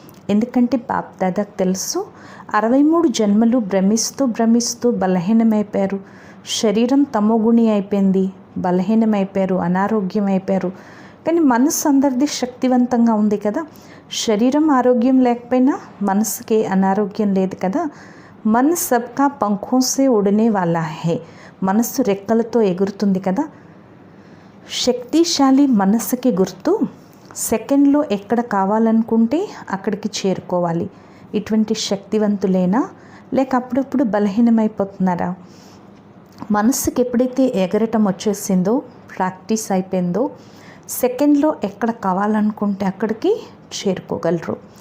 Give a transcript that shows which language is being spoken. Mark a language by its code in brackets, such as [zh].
[te] ఎందుకంటే బాప్దాదాకు తెలుసు 63 జన్మలు భ్రమిస్తూ బలహీనమైపోయారు. శరీరం తమోగుణి అయిపోయింది, బలహీనమైపోయారు, అనారోగ్యం అయిపోయారు. కానీ మనసు అందరిది శక్తివంతంగా ఉంది కదా. శరీరం ఆరోగ్యం లేకపోయినా మనసుకి అనారోగ్యం లేదు కదా. [hi] मन सबका पंखों से उड़ने वाला है. [te] మనస్సు రెక్కలతో ఎగురుతుంది కదా. శక్తిశాలి మనస్సుకి గుర్తు సెకండ్లో ఎక్కడ కావాలనుకుంటే అక్కడికి చేరుకోవాలి. ఇటువంటి శక్తివంతులేనా లేక అప్పుడప్పుడు బలహీనమైపోతున్నారా? మనస్సుకి ఎప్పుడైతే ఎగరటం వచ్చేసిందో, ప్రాక్టీస్ అయిపోయిందో, సెకండ్లో ఎక్కడ కావాలనుకుంటే అక్కడికి చేరుకోగలరు.